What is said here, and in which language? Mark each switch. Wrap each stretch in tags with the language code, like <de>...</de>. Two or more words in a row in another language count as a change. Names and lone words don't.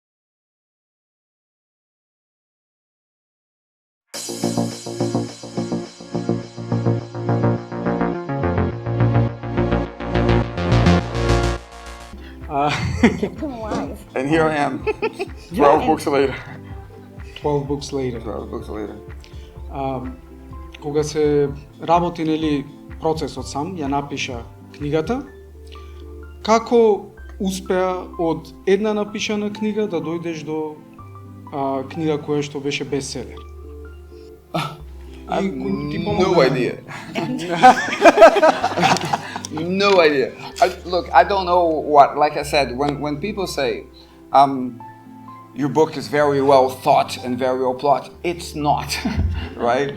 <en>And here I am, 12 books later. 12 books later. 12 books later.</en> <mk>Кога се работи, нели, процесот сам, ја напиша книгата, како успеа од една напишана книга да дојдеш до книга која што беше бестселер?</mk> <en>I have no idea. No idea. Look, I don't know what, like I said, when people say, your book is very well thought and very well plot, it's not, right?</en>